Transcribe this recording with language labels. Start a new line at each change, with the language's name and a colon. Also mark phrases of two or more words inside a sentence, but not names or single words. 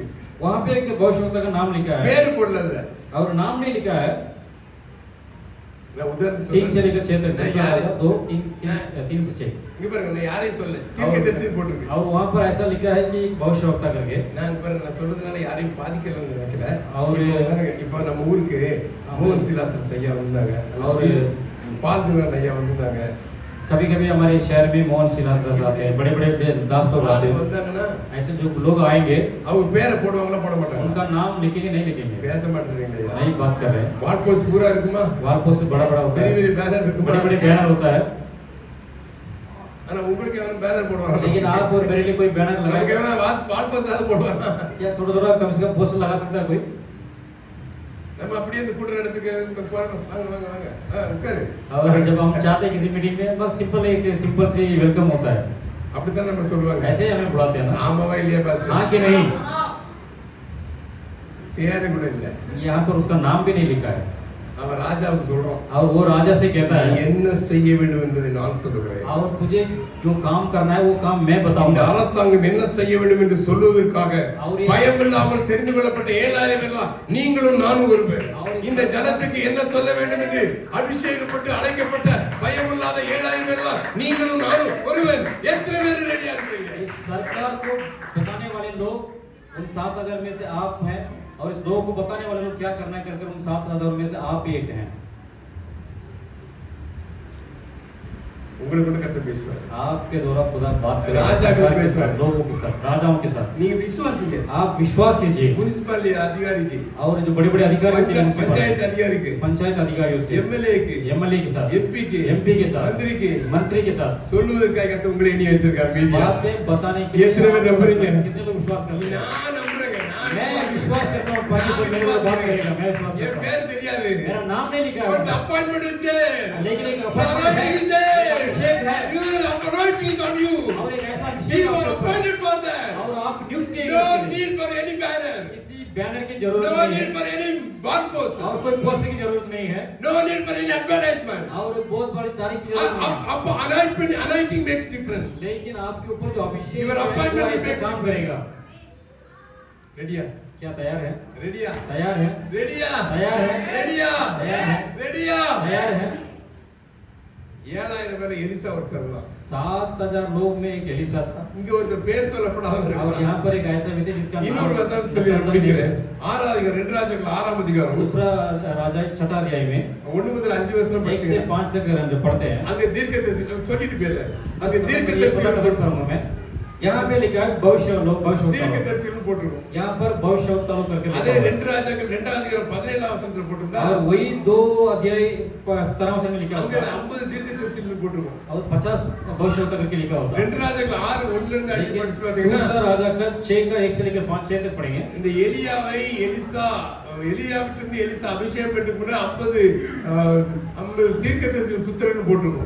Hindi: वहाँ पे एक भविष्यवक्ता का नाम लिखा है
Tamil: பேர் போடல।
Hindi: और नाम नहीं लिखा है।
Tamil: நான் உதாரணம்
Hindi: 3 से
Tamil: சொல்றேன்,
Hindi: लेकर 6 तक। नहीं, दूसरा यार। राजा 2 3 से 6।
Tamil: இங்க பாருங்க, நான் யாரையும் சொல்ல, தீர்க்கதரிசி போட்டிருக்கு।
Hindi: और वहाँ पर ऐसा लिखा है कि भविष्यवक्ता करके।
Tamil: நான் பாருங்க, நான் சொல்றதுனால யாரையும் பாதிக்கலன்னு நினைக்கல। அவரு- இப்போ பாருங்க, இப்போ நம்ம ஊருக்கு மோகன் சிலாசன் ஐயா வந்தாங்க, அவரு- பால்துவன் ஐயா வந்தாங்க।
Hindi: कभी कभी हमारे शहर में मोहन सिलास आते हैं, बड़े बड़े दास लोग आते हैं।
Tamil: வந்தாங்கன்னா
Hindi: ऐसे जो लोग आएंगे
Tamil: அவங்க பேரை போடுவாங்களா போட மாட்டாங்க?
Hindi: उनका नाम लिखेंगे नहीं लिखेंगे?
Tamil: பேச மாட்டேங்கிறீங்க ஐயா।
Hindi: नहीं बात कर रहे हैं।
English: wall post
Tamil: பூரா இருக்குமா?
English: wall post
Hindi: बड़ा बड़ा होता
Tamil: பெரிய
Hindi: है,
Tamil: பெரிய பேனர் இருக்குமா?
Hindi: बड़े बड़े बैनर होता है।
Tamil: ஆனா உங்களுக்கு எவனும் பேனர் போடுவாங்க?
Hindi: लेकिन आप और मेरे लिए कोई बैनर
Tamil: நமக்கு
Hindi: लगाए
Tamil: எவனா
English: wall post
Tamil: அது போடுவாங்க?
Hindi: या थोड़ा थोड़ा कम से कम पोस्टर लगा सकता है कोई?
Tamil: நம்ம அப்படியே இந்த கூட்ட நடத்துக்கு வாங்க வாங்க வாங்க வாங்க உட்காரு
Hindi: और जब हम चाहते हैं किसी मीटिंग में, बस सिंपल से वेलकम होता है।
Tamil: அப்படிதான் நம்ம சொல்லுவாங்க।
Hindi: ऐसे ही हमें बुलाते हैं ना।
Tamil: ஆமாவா இல்லையா பாஸ்டர்?
Hindi: हाँ कि नहीं?
Tamil: பேரு கூட இல்ல,
Hindi: यहाँ पर उसका नाम भी नहीं लिखा है।
Tamil: அவன் ராஜாவுக்கு சொல்றோம்,
Hindi: और वो राजा से कहता
Tamil: நீ
Hindi: है
Tamil: என்ன செய்ய வேண்டும் என்பதை நான் சொல்லுகிறேன்।
Hindi: और तुझे जो काम करना है वो काम मैं
Tamil: இந்த
Hindi: बताऊंगा।
Tamil: அரசாங்கம் என்ன செய்ய வேண்டும் என்று சொல்வதற்காக அவரே- பயம் இல்லாமல் தெரிந்து கொள்ளப்பட்ட 7000 எல்லாம் நீங்களும் நானும் ஒருவர்। அவரே- இந்த ஜனத்துக்கு என்ன சொல்ல வேண்டும் என்று அபிஷேகப்பட்டு அழைக்கப்பட்ட பயம் இல்லாத 7000 எல்லாம் நீங்களும் நானும் ஒருவர்। எத்தனை பேர் ரெடியா இருக்கீங்க?
Hindi: इस सरकार को बताने वाले लोग उन 7000 में से आप हैं, और इस लोगों को बताने वाले लोग क्या करना है कर उन 7000 में से आप ही एक हैं।
Tamil: உங்களுக்கு கூட கர்த்தர் பேசுவார்।
Hindi: आपके द्वारा खुदा बात करेगा राजा के सरकार के साथ, साथ, लोगों के साथ, राजाओं के साथ।
Tamil: நீங்க விசுவாசிங்க।
Hindi: आप विश्वास कीजिए।
Tamil: முனிசிபாலிட்டி அதிகாரிக்கு,
Hindi: और जो बड़े बड़े अधिकारी होते हैं उनसे
Tamil: பஞ்சாயத்து
Hindi: बात-
Tamil: அதிகாரிக்கு,
Hindi: पंचायत अधिकारियों से,
Tamil: எம்எல்ஏக்கு,
Hindi: एमएलए के साथ,
Tamil: எம்பிக்கு,
Hindi: एमपी के साथ,
Tamil: மந்திரிக்கு
Hindi: मंत्री के साथ
Tamil: சொல்லுவதற்காக கர்த்தர் உங்களை எண்ணி வச்சிருக்கார் மீதியா।
Hindi: बातें बताने के ये इतने में नंबरिंग है। कितने लोग विश्वास करते हैं?
Tamil: நான் நம்புறேங்க,
Hindi: मैं विश्वास करता हूँ परमेश्वर मेरे को बात करेगा, मैं विश्वास
Tamil: என்
Hindi: करता
Tamil: பேர் தெரியாது,
Hindi: हूँ। मेरा नाम नहीं लिखा
English: but the
Hindi: है,
English: appointment is there,
Hindi: लेकिन एक
English: the
Hindi: अपॉइंटमेंट
English: anointing is
Hindi: है,
English: there,
Hindi: अभिषेक है,
English: your anointing is on you,
Hindi: और एक ऐसा
English: you
Hindi: अभिषेक
English: are
Hindi: आपके ऊपर है,
English: appointed for that,
Hindi: और आप नियुक्त किए
English: no
Hindi: गए हैं।
English: need for any banner,
Hindi: किसी बैनर की जरूरत
English: no
Hindi: नहीं
English: need
Hindi: है,
English: for any bar post,
Hindi: और कोई पोस्ट की जरूरत नहीं है, no need for any advertisement, और बहुत बड़ी तारीफ की जरूरत नहीं है।
English: anointing makes difference।
Hindi: लेकिन आपके ऊपर जो अभिषेक
English: Your
Hindi: है,
English: appointment
Hindi: वो
English: will
Hindi: ऐसे
English: make
Hindi: काम
English: difference।
Hindi: करेगा।
Tamil: ரெடியா?
Hindi: क्या तैयार है?
Tamil: ரெடியா?
Hindi: तैयार है?
Tamil: ரெடியா?
Hindi: तैयार है?
Tamil: ரெடியா?
Hindi: तैयार है?
Tamil: ரெடியா?
Hindi: तैयार है?
Tamil: 7000 பேர் எலிசா ஒருத்தர் தான்।
Hindi: 7000 लोग में एक एलिसा था,
Tamil: இங்க ஒரு பேர் சொல்லப்படாம
Hindi: और
Tamil: இருக்கலாம்।
Hindi: यहाँ पर एक ऐसा व्यक्ति जिसका
Tamil: இன்னொரு வசனம் சொல்லி நான் முடிக்கிறேன்। 6 அதிகாரம் 2 ராஜாக்கள் 6ஆம் அதிகாரம்
Hindi: दूसरा राजा 6 अध्याय में
Tamil: 1 முதல் 5 வசனம்
Hindi: 1 से
Tamil: படிச்சீங்க।
Hindi: 5 तक हम जो पढ़ते हैं,
Tamil: அங்க தீர்க்கதரிசி சொல்லிட்டு போயில, அங்க
Hindi: ये
Tamil: தீர்க்கதரிசிகள்
Hindi: फटाफट पढ़ूंगा मैं। यहाँ पे लिखा है भविष्य लोग, भविष्यवक्ता लोग।
Tamil: தீர்க்கதரிசிகள் போட்டுருக்கோம்।
Hindi: यहाँ पर भविष्यवक्ता लोग करके
Tamil: அதே
Hindi: लिखा हुआ है।
Tamil: 2 ராஜாக்கள் 2ஆம் அதிகாரம் 17ஆம் வசனத்துல போட்டிருந்தா
Hindi: और वही 2 अध्याय 17 वचन में लिखा
Tamil: அங்க
Hindi: होता है,
Tamil: 50 தீர்க்கதரிசிகள் போட்டிருக்கோம்।
Hindi: और 50 भविष्यवक्ता करके लिखा होता है।
Tamil: 2 ராஜாக்கள் 6 1ல இருந்து 5
Hindi: लेकिन
Tamil: படிச்சு பாத்தீங்கன்னா
Hindi: दूसरा राजा का 6 का 1 से लेकर 5 6 तक पढ़ेंगे।
Tamil: இந்த எலியாவை எலியாவிலிருந்து எலிசா அபிஷேகம் பெற்றுக் கொண்டு 50 தீர்க்கதரிசி புத்திரன் போட்டிருக்கோம்।